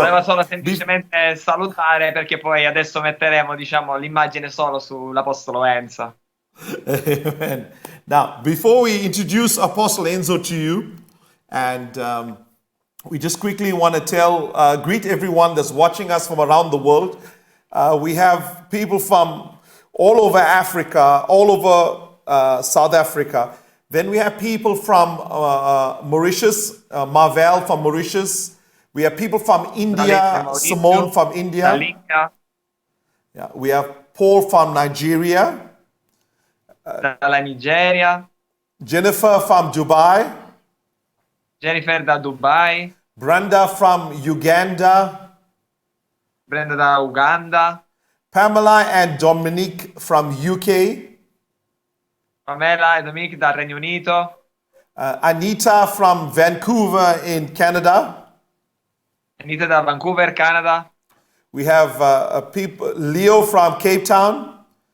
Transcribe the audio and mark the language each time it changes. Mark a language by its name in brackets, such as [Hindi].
[Italian] Volevo solo semplicemente salutare perché poi adesso metteremo, diciamo, l'immagine solo sull'Apostolo Enzo. amen. [English] Now, before we introduce Apostle Enzo to you, and we just quickly want to greet everyone that's watching us from around the world. We have people from all over Africa, all over South Africa. Then we have people from Mauritius, Marvel from Mauritius. We have people from India, [Italian] Maurizio, [English] Simone from India. [Italian] Dall'India, [English] Yeah, we have Paul from Nigeria, [Italian] dalla Nigeria, [English] Jennifer from Dubai, [Italian] Jennifer da Dubai, [English] Brenda from Uganda, [Italian] Brenda da Uganda, [English] Pamela and Dominique from UK, [Italian] Pamela e Dominique dal Regno Unito, [English] Anita from Vancouver in Canada. [Italian] Anita da Vancouver, Canada, [English] We have Leo from Cape Town,